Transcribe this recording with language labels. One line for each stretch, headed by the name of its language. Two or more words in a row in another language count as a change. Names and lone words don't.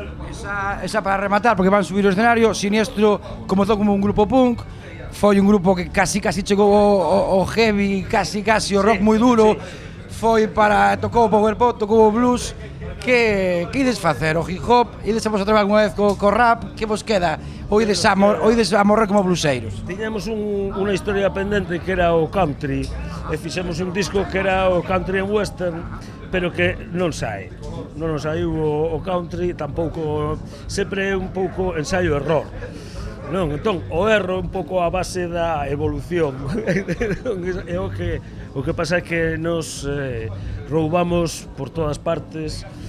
Galician: Esa para rematar, porque van subir o escenario. Siniestro comezou como un grupo punk, foi un grupo que casi chegou ao heavy, casi o rock moi duro, foi para, tocou o
English: power pop,
Galician: tocou o blues. Que ides facer? O
English: hip hop?
Galician: Ides a vos a trabalhar alguna vez co rap? Que vos queda? Ou ides a morrer como bluseiros? Tiñamos unha historia pendente que era o country, e fixemos un disco que era o
English: country and western,
Galician: pero que non sai. Non nos saiu o country, tampouco, sempre é un pouco ensaio-error. Non, entón, o erro é un pouco a base da evolución. É o que pasa é que nos roubamos por todas partes.